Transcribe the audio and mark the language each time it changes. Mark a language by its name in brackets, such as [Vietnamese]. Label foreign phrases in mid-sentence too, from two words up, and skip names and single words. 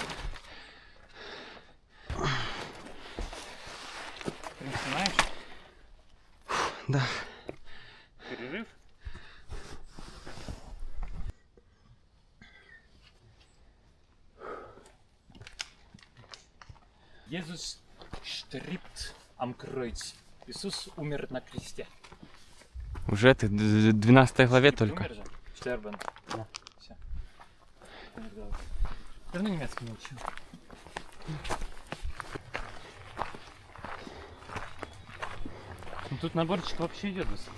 [Russian] Ты не снимаешь? Да. Перерыв? [German] Jesus stirbt am Kreuz. [Russian] Иисус умер на кресте. Уже ты в 12 главе только. Штербен. Да. Все. Давно немецкий не учил. Ну, тут наборчик вообще идет высоты.